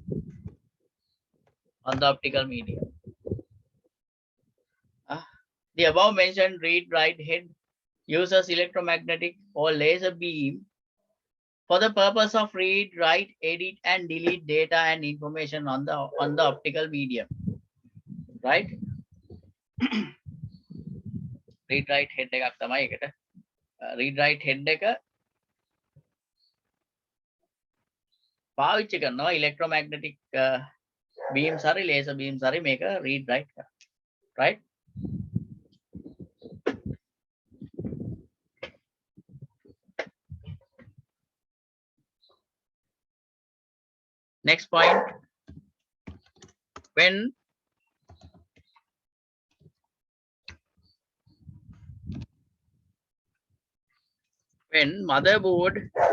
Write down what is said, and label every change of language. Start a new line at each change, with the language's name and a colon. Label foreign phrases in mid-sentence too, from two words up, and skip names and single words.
English: the above mentioned read, write, head uses electromagnetic or laser beam for the purpose of read, write, edit, and delete data and information on the optical medium. Right? read, write, head
Sinhala: එකක් තමයි ඒකට.
English: read, write, head
Sinhala: එක පාවිච්චි කරනවා
English: electromagnetic beams හරි laser beams
Sinhala: හරි මේක
English: read, write කරන්න. Right? Next point, when motherboard